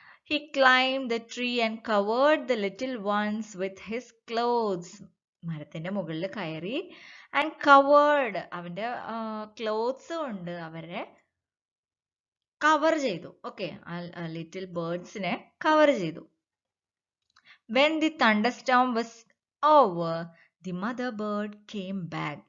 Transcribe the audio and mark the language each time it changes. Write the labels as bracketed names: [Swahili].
[English] He climbed the tree and covered the little ones with his clothes. [Malayalam] മരത്തിന്റെ മുകളിൽ കയറി [English] and covered, [Malayalam] അവന്റെ clothes കൊണ്ട് അവരെ കവർ ചെയ്തു. ഓക്കെ, ലിറ്റിൽ ബേർഡ്സിനെ കവർ ചെയ്തു. [English] When the thunderstorm was over, the mother bird came back.